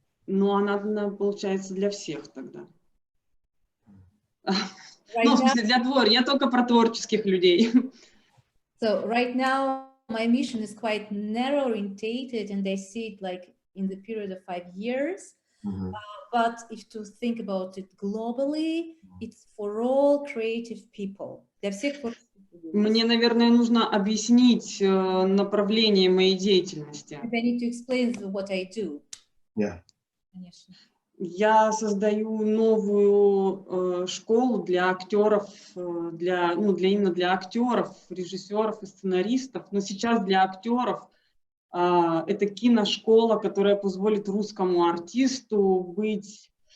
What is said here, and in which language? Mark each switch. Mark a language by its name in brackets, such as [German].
[Russian] ну, она получается для всех тогда. Ну, в смысле, я только про творческих людей. [English] So right now, my mission is quite narrow orientated, and I see it like in the period of 5 years. But if to think about it globally, it's for all creative people. [Russian] Для всех творческих людей. Мне, наверное, нужно объяснить направление моей деятельности. [English] I need to explain what I do. Yeah. [Russian] Конечно. Я создаю новую школу для актеров, именно для актеров, режиссеров и сценаристов. Но сейчас для актеров это киношкола, которая позволит русскому артисту быть